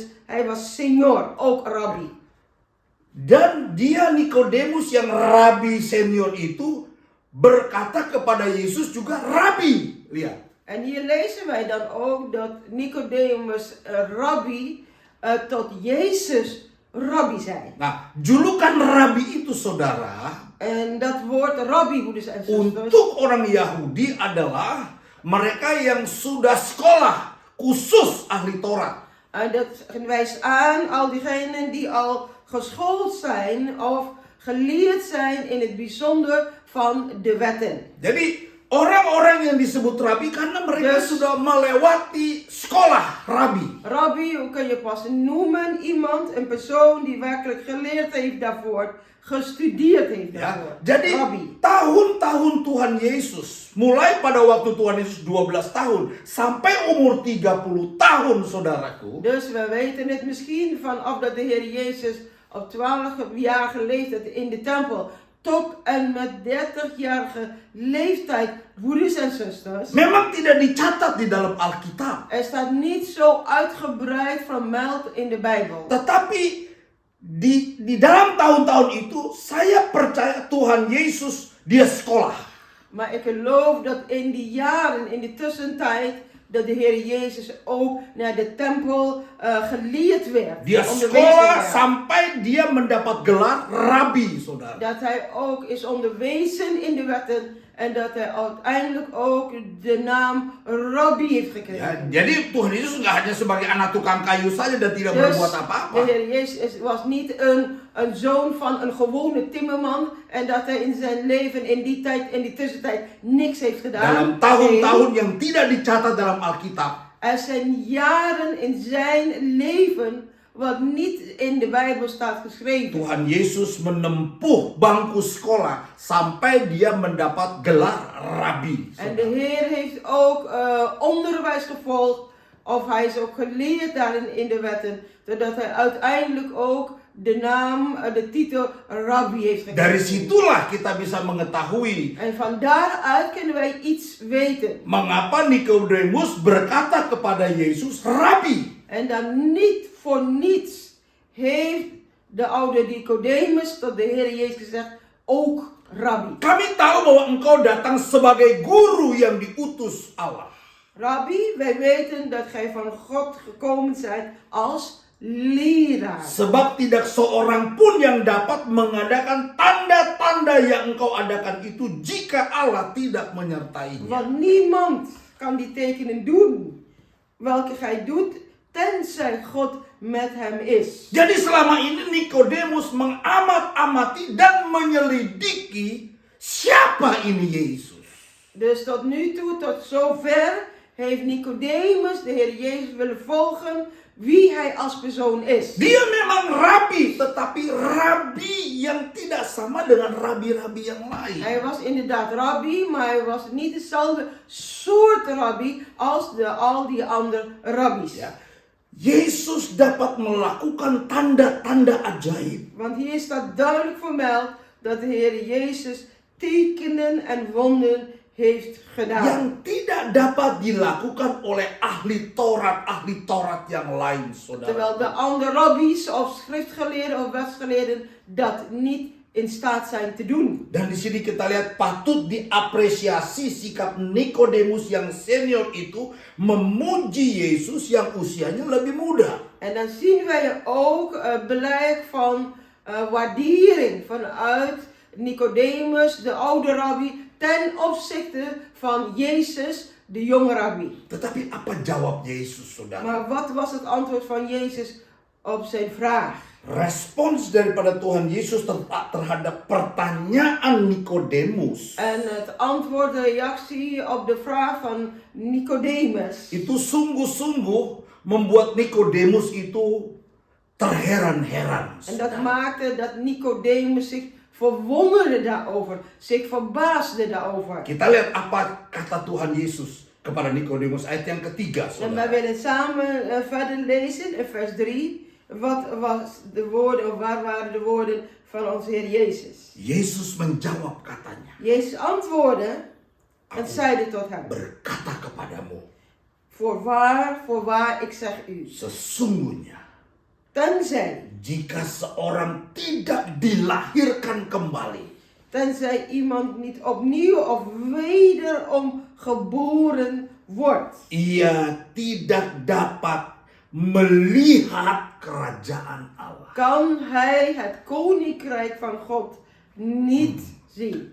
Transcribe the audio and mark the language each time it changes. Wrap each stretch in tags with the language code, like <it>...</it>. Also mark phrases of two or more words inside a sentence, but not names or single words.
<nl>Hij was senior, ook Rabbi.</nl> <id>Dan dia Nikodemus yang rabi senior itu berkata kepada Yesus juga rabi. Lihat.</id> <nl>En hier lezen wij dan ook dat Nicodemus Rabbi tot Jezus Rabbi zei.</nl> <id>Nah, julukan rabi itu, saudara,</id> <nl>En dat woord Rabbi, broeders en zusters,</nl> <id>untuk orang Yahudi adalah mereka yang sudah sekolah khusus ahli Taurat.</id> <nl>dat wijst aan al diegenen die al geschoold zijn of geleerd zijn in het bijzonder van de wetten.</nl> <id>Jadi orang-orang yang disebut rabi karena mereka Yes. sudah melewati sekolah, rabi.</id> <nl>Rabbi, hoe kun je pas noemen? Iemand, een persoon die werkelijk geleerd heeft daarvoor, gestudeerd heeft</nl> <id>Ya,</id> <nl>daarvoor.</nl> <id>jadi Rabbi. tahun-tahun Tuhan Yesus, mulai pada waktu Tuhan Yesus 12 tahun sampai umur 30 tahun, saudaraku.</id> <nl>Dus we weten het misschien vanaf dat de Heer Jezus op 12-jarige leeftijd in de tempel tot en met 30-jarige leeftijd, broeders en zusters.</nl> <id>Memang tidak dicatat di dalam Alkitab.</id> <nl>Er staat niet zo uitgebreid vermeld in de Bijbel.</nl> <id>Tetapi di dalam tahun-tahun itu saya percaya Tuhan Yesus dia sekolah.</id> <nl>Maar ik geloof dat in die jaren, in de tussentijd, dat de Heer Jezus ook naar de tempel geleerd werd.</nl> <id>Dia</id> <nl>onderwezen</nl> <id>sekolah</id> <nl>werd.</nl> <id>sampai dia mendapat gelar rabi, saudara.</id> <nl>Dat hij ook is onderwezen in de wetten en dat hij uiteindelijk ook de naam Rabbi heeft</nl> <id>Ya,</id> <nl>gekregen.</nl> <id>jadi Tuhan Yesus nggak hanya sebagai anak tukang kayu saja dan tidak</id> <nl>Dus</nl> <id>berbuat</id> <nl>de</nl> <id>apa-apa.</id> <nl>Heer Jezus was niet een zoon van een gewone timmerman en dat hij in zijn leven in die tijd, in die tussentijd niks heeft gedaan.</nl> <id>Dalam tahun-tahun yang tidak dicatat dalam Alkitab,</id> <nl>Er zijn jaren in zijn leven wat niet in de Bijbel staat geschreven.</nl> <id>Tuhan Yesus menempuh bangku sekolah sampai dia mendapat gelar rabi.</id> <nl>En de Heer heeft ook onderwijs gevolgd, of hij is ook geleerd daarin in de wetten, zodat hij uiteindelijk ook de naam, de titel Rabbi heeft</nl> <id>Dari</id> <nl>gekregen.</nl> <id>situlah kita bisa mengetahui</id> <nl>En van daaruit kunnen wij iets weten.</nl> <id>mengapa Nikodemus berkata kepada Yesus, Rabi.</id> <nl>En dan niet voor niets heeft de oude Nicodemus tot de Heer Jezus gezegd, ook Rabbi.</nl> <id>Kami tahu bahwa engkau datang sebagai guru yang diutus Allah.</id> <nl>Rabbi, wij weten dat gij van God gekomen zijt als leraar.</nl> <id>Sebab tidak seorang pun yang dapat mengadakan tanda-tanda yang engkau adakan itu jika Allah tidak menyertainya.</id> <nl>Want niemand kan die tekenen doen welke gij doet, tenzij God met hem is.</nl> <id>Jadi selama ini Nikodemus mengamat-amati dan menyelidiki siapa ini Yesus.</id> <nl>Dus tot nu toe, tot zover, heeft Nicodemus de Heer Jezus willen volgen wie hij als persoon is.</nl> <id>Dia memang rabi, tetapi rabi yang tidak sama dengan rabi-rabi yang lain.</id> <nl>Hij was inderdaad rabbi, maar hij was niet dezelfde soort rabbi als al die andere rabbies.</nl> <id>Ya. Yesus dapat melakukan tanda-tanda ajaib.</id> <nl>Want hier staat duidelijk vermeld dat de Heer Jezus tekenen en wonderen heeft gedaan.</nl> <id>Yang tidak dapat dilakukan oleh ahli Taurat yang lain, saudara.</id> <nl>Terwijl de andere rabbies of schriftgeleerden of wetsgeleerden dat niet in staat zijn te doen.</nl> <id>Dan di sini kita lihat patut diapresiasi sikap Nikodemus yang senior itu memuji Yesus yang usianya lebih muda.</id> <nl>En dan zien wij ook blijk van waardering vanuit Nicodemus, de oude rabbi, ten opzichte van Jezus, de jonge rabbi.</nl> <id>Tetapi apa jawab Yesus, saudara?</id> <nl>Maar wat was het antwoord van Jezus op zijn vraag?</nl> <id>Respons daripada Tuhan Yesus terhadap pertanyaan Nikodemus</id> <nl>En het antwoord, de reactie op de vraag van Nicodemus,</nl> <id>itu sungguh-sungguh membuat Nikodemus itu terheran-heran.</id> <nl>en dat maakte dat Nicodemus zich verwonderde daarover, zich verbaasde daarover.</nl> <id>Kita lihat apa kata Tuhan Yesus kepada Nikodemus ayat yang ketiga,</id> <nl>En wij</nl> <id>saudara.</id> <nl>willen samen verder lezen in vers 3. Wat was de woorden, of waar waren de woorden van onze Heer Jezus?</nl> <id>Yesus menjawab katanya,</id> <nl>Jezus antwoordde en zeide tot hem:</nl> <id>berkata kepadamu,</id> <nl>Voorwaar, ik zeg u,</nl> <id>sesungguhnya</id> <nl>tenzij</nl> <id>jika seorang tidak dilahirkan kembali,</id> <nl>tenzij iemand niet opnieuw of wederom geboren wordt,</nl> <id>ia tidak dapat melihat kerajaan Allah.</id> <nl>kan hij het koninkrijk van God niet zien.</nl>